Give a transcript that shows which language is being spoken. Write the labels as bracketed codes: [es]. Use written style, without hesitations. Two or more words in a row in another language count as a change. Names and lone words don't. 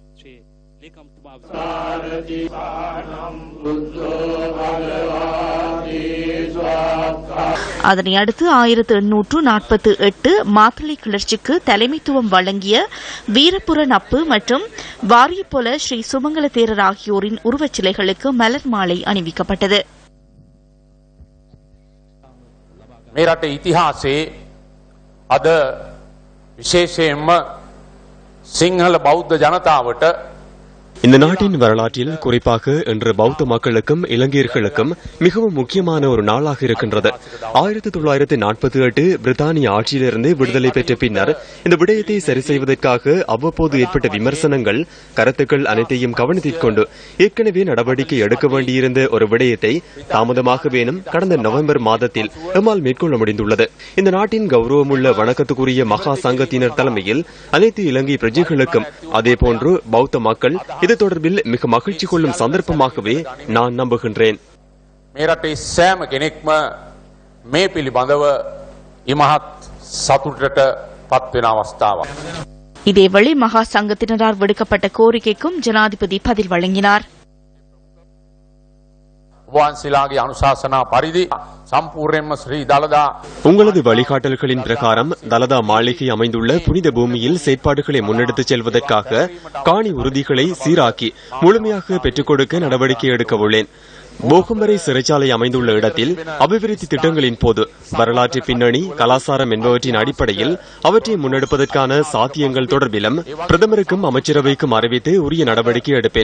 [ta] அதனை அடுத்து 1848 மாத்தளை கிளர்ச்சிக்கு தலைமைத்துவம் வழங்கிய வீரபுர நப்பு மற்றும் வாரியப்பொல ஸ்ரீ சுமங்கல தேரர் ஆகியோரின் உருவச்சிலைகளுக்கு மலர் மாலை அணிவிக்கப்பட்டது. [si] මේ රටේ ඉතිහාසයේ අද විශේෂයෙන්ම සිංහල බෞද්ධ ජනතාවට [ta] இந்த நாட்டின் வரலாற்றில் குறிப்பாக இன்று பௌத்த மக்களுக்கும் இலங்கையர்களுக்கும் மிகவும் முக்கியமான ஒரு நாளாக இருக்கின்றது. 1948 பிரித்தானிய ஆட்சியிலிருந்து விடுதலை பெற்ற பின்னர் இந்த விடயத்தை சரி செய்வதற்காக அவ்வப்போது ஏற்பட்ட விமர்சனங்கள், கருத்துக்கள் அனைத்தையும் கவனத்தில் கொண்டு ஏற்கனவே நடவடிக்கை எடுக்க வேண்டியிருந்த ஒரு விடயத்தை தாமதமாகவேனும் கடந்த நவம்பர் மாதத்தில் எம்மால் மேற்கொள்ள முடிந்துள்ளது. இந்த நாட்டின் கௌரவமுள்ள வணக்கத்துக்குரிய மகா சங்கத்தினர் தலைமையில் அனைத்து இலங்கை பிரஜைகளுக்கும் அதேபோன்று பௌத்த மக்கள் இது தொடர்பில் மிக மகிழ்ச்சி கொள்ளும் சந்தர்ப்பமாகவே நான் நம்புகின்றேன். [si] මේ රටේ සෑම කෙනෙක්ම මේ පිළිබඳව ඉමහත් සතුටට පත්වෙන අවස්ථාවක්. [ta] இதேவேளை மகா சங்கத்தினரால் விடுக்கப்பட்ட கோரிக்கைக்கும் ஜனாதிபதி பதில் வழங்கினார். [si] වහන්සේලාගේ අනුශාසනා පරිදි සම්පූර්ණයෙන්ම ශ්‍රී දලදා [ta] உங்களது வழிகாட்டல்களின் பிரகாரம் தலதா மாளிகை அமைந்துள்ள புனித பூமியில் செயற்பாடுகளை முன்னெடுத்துச் செல்வதற்காக காணி உறுதிகளை சீராக்கி முழுமையாக பெற்றுக் கொடுக்க நடவடிக்கை எடுக்க உள்ளேன். போகம்பரை சிறைச்சாலை அமைந்துள்ள இடத்தில் அபிவிருத்தி திட்டங்களின் போது வரலாற்று பின்னணி, கலாச்சாரம் என்பவற்றின் அடிப்படையில் அவற்றை முன்னெடுப்பதற்கான சாத்தியங்கள் தொடர்பிலும் பிரதமருக்கும் அமைச்சரவைக்கும் அறிவித்து உரிய நடவடிக்கை எடுப்பேன்.